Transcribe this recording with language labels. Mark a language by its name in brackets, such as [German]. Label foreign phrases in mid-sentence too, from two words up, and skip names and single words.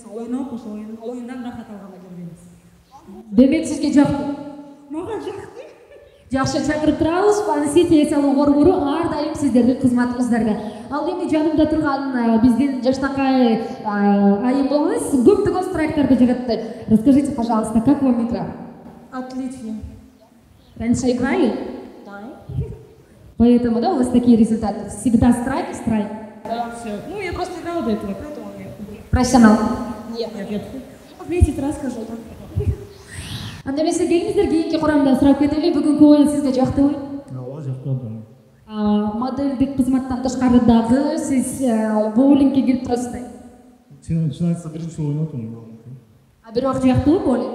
[Kyrgyz] Ойноп, ошо оюндан рахат алганга келгенбиз. Демек сизге жакты. Мага жакты. Жакшы, чакырып турабыз. Фан-сити эс-алуу борбору ар дайым сиздердин кызматыңыздарда. Ал эми жанымда турган биздин жаштакай айымыбыз көптөгөн страйктарды жаратты. [Russian] Расскажите, пожалуйста, как вам игра? Отлично. Раньше играли? Да. Поэтому, да, у вас такие результаты? Всегда страйк? Да, все. Ну, я просто играла до этого, поэтому я... Профессионал? Нет. Вместе расскажу. [Kyrgyz] Анда эмесе келиңиздер, кийинки курамда сурап кетели. Бүгүнкү оюн сизге жактыбы? Ооба, жактады. Моделдик кызматтан тышкары дагы сиз боулингге келип турасызбы? Чын айтса биринчи оюн отум. Бирок жактыбы боулинг?